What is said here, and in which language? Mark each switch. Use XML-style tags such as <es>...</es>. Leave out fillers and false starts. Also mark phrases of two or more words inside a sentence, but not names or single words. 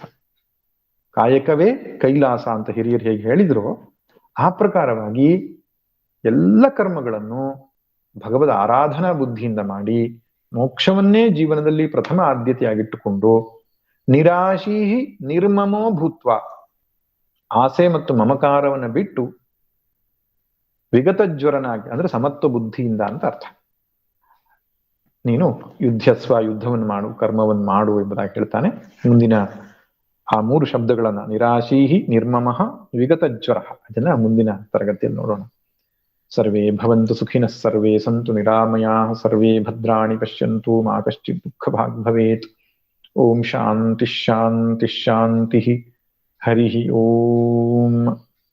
<kn>ಕಾಯಕವೇ ಕೈಲಾಸ ಅಂತ ಹಿರಿಯರು ಹೇಗೆ ಹೇಳಿದ್ರು, ಆ ಪ್ರಕಾರವಾಗಿ ಎಲ್ಲ ಕರ್ಮಗಳನ್ನು ಭಗವದ್ ಆರಾಧನಾ ಬುದ್ಧಿಯಿಂದ ಮಾಡಿ ಮೋಕ್ಷವನ್ನೇ ಜೀವನದಲ್ಲಿ ಪ್ರಥಮ ಆದ್ಯತೆಯಾಗಿಟ್ಟುಕೊಂಡು</kn> <sa>ನಿರಾಶೀ ನಿರ್ಮಮೋ ಭೂತ್ವ,</sa> <kn>ಆಸೆ ಮತ್ತು ಮಮಕಾರವನ್ನು ಬಿಟ್ಟು ವಿಗತಜ್ವರನಾಗಿ, ಅಂದ್ರೆ ಸಮತ್ವ ಬುದ್ಧಿಯಿಂದ ಅಂತ ಅರ್ಥ. ನೀನು ಯುದ್ಧವನ್ನು ಮಾಡು, ಕರ್ಮವನ್ನು ಮಾಡು ಎಂಬುದಾಗಿ ಹೇಳ್ತಾನೆ. ಮುಂದಿನ ಆ 3 ಶಬ್ದಗಳನ್ನ,</kn> <sa>ನಿರಾಶೀಹಿ, ನಿರ್ಮಮಃ, ವಿಗತಜ್ವರ,</sa> <kn>ಅದನ್ನ ಮುಂದಿನ ತರಗತಿಯಲ್ಲಿ ನೋಡೋಣ.</kn> <sa>ಸರ್ವೇ ಭವಂತು ಸುಖಿನಃ, ಸರ್ವೇ ಸಂತು ನಿರಾಮಯಾಃ, ಸರ್ವೇ ಭದ್ರಾಣಿ ಪಶ್ಯಂತು, ಮಾ ಕಶ್ಚಿತ್ ದುಃಖಭಾಗ್ ಭವೇತ್. ಓಂ ಶಾಂತಿ ಶಾಂತಿ ಶಾಂತಿ. ಹರಿ ಓಂ.</sa>